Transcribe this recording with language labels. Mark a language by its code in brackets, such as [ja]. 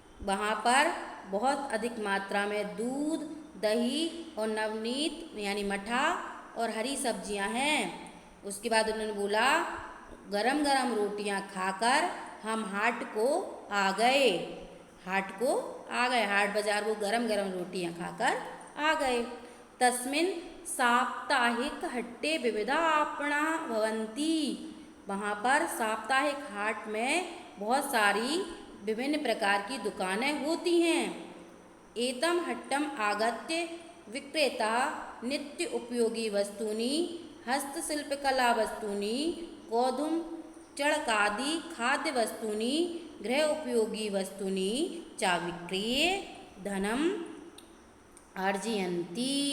[hi] वहाँ पर बहुत अधिक मात्रा में दूध, दही और नवनीत यानी मठा और हरी सब्जियाँ हैं। उसके बाद उन्होंने बोला गरम गरम रोटियाँ खाकर हम हाट को आ गए। हाट बाजार वो गरम गरम रोटियाँ खाकर आ गए। [sa] तस्मिन् साप्ताहिक हट्टे विविधा आपणा भवन्ति। [hi] वहाँ पर साप्ताहिक हाट में बहुत सारी विभिन्न प्रकार की दुकानें होती हैं। [sa] एतम हट्टम आगत्य विक्रेता नित्य उपयोगी वस्तूनि, हस्तशिल्पकला वस्तूनि, गोधूम चणकादि खाद्य वस्तूनि, गृह उपयोगी वस्तूनि च विक्रीय धनम अर्जयन्ति।